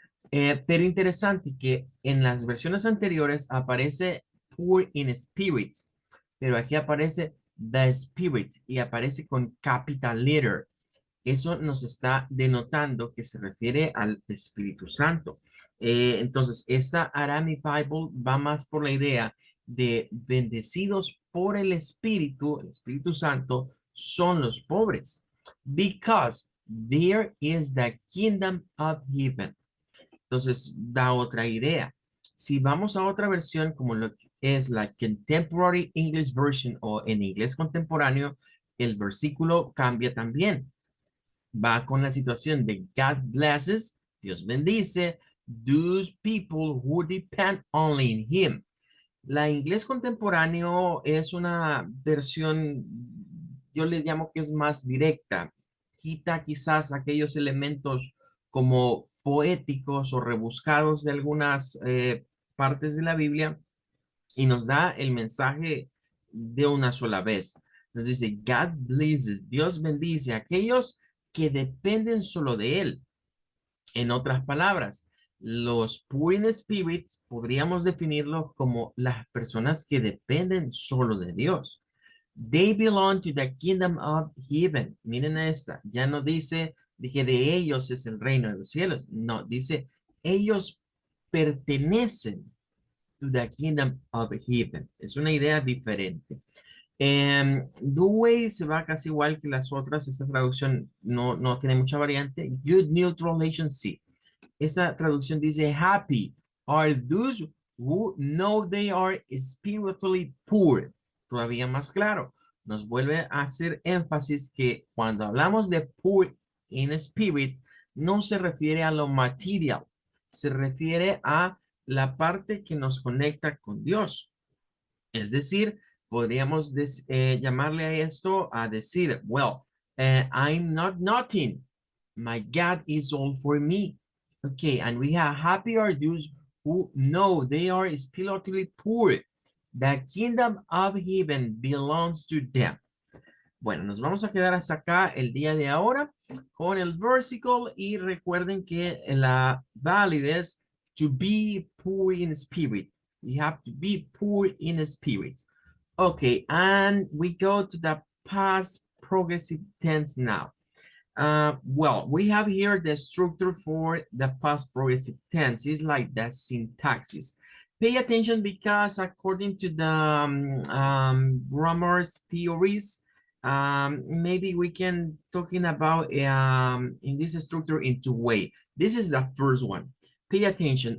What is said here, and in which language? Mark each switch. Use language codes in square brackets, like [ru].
[es] Pero interesante que en las versiones anteriores aparece [en] poor in spirit, [es] pero aquí aparece [en] the spirit [es] y aparece con [en] capital letter. [es] Eso nos está denotando que se refiere al Espíritu Santo. Entonces, esta Aramaic Bible va más por la idea de bendecidos por el Espíritu Santo son los pobres. [en] Because there is the kingdom of heaven. [es] Entonces, da otra idea. Si vamos a otra versión, como lo que es la Contemporary English Version o en inglés contemporáneo, el versículo cambia también. Va con la situación de [en] God blesses, [es] Dios bendice, [en] those people who depend only in Him. [es] La inglés contemporáneo es una versión, yo le llamo que es más directa. Quita quizás aquellos elementos como poéticos o rebuscados de algunas partes de la Biblia y nos da el mensaje de una sola vez. Nos dice, [en] God blesses, [es] Dios bendice a aquellos que dependen solo de Él. En otras palabras, los [en] poor in spirit [es] podríamos definirlos como las personas que dependen solo de Dios. [en] They belong to the kingdom of heaven. [es] Miren esta, ya no dice que de ellos es el reino de los cielos. No, dice ellos pertenecen [en] to the kingdom of heaven. [es] Es una idea diferente. Dewey se va casi igual que las otras. Esta traducción no tiene mucha variante. Good New Translation, sí. Esa traducción dice, [en] happy are those who know they are spiritually poor. [es] Todavía más claro. Nos vuelve a hacer énfasis que cuando hablamos de [en] poor in spirit, [es] no se refiere a lo material. Se refiere a la parte que nos conecta con Dios. Es decir, podríamos llamarle a esto a decir, [en] well, I'm not nothing. My God is all for me. Okay, and we have happy are those who know they are spiritually poor. The kingdom of heaven belongs to them. [es] Bueno, nos vamos a quedar hasta acá el día de ahora con el versículo y recuerden que la value es [en] to be poor in spirit. You have to be poor in spirit. Okay, and we go to the past progressive tense now. Well, we have here the structure for the past progressive tense. It's like the syntaxis. Pay attention because according to the grammar theories, maybe we can talking about in this structure in two ways. This is the first one. Pay attention.